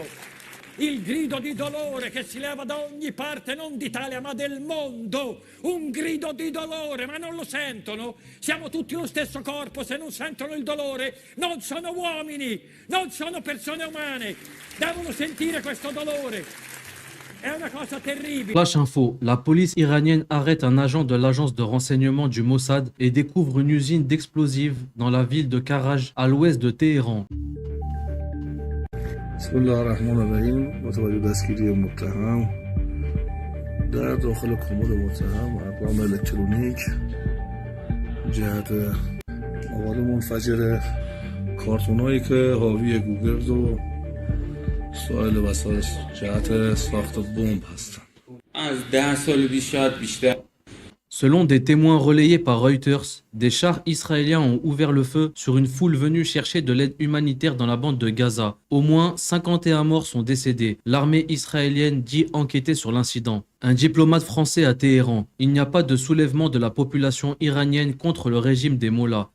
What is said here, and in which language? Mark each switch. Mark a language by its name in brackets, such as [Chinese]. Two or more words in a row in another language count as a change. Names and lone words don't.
[Italian] Il grido di dolore che si leva da ogni parte, non d'Italia ma del mondo, un grido di dolore, ma non lo sentono? Siamo tutti lo stesso corpo, se non sentono il dolore non sono uomini, non sono persone umane, devono sentire questo dolore. È una cosa terribile. [French] Flash info, la police iranienne arrête un agent de l'agence de renseignement du Mossad et découvre une usine d'explosifs dans la ville de Karaj, à l'ouest de Téhéran. [Arabic] بسم الله الرحمن الرحیم. [Persian] متوجه دستگیری متهم در داخل کمد متهم اقلام الکترونیک جهت مواد منفجره، کارتونایی که حاوی گوگل و سایر وسایل جهت ساخت بمب هستند. از 10 سال پیش شاید بیشتر. [French] Selon des témoins relayés par Reuters, des chars israéliens ont ouvert le feu sur une foule venue chercher de l'aide humanitaire dans la bande de Gaza. Au moins 51 morts sont décédés. L'armée israélienne dit enquêter sur l'incident. Un diplomate français à Téhéran. Il n'y a pas de soulèvement de la population iranienne contre le régime des mollahs.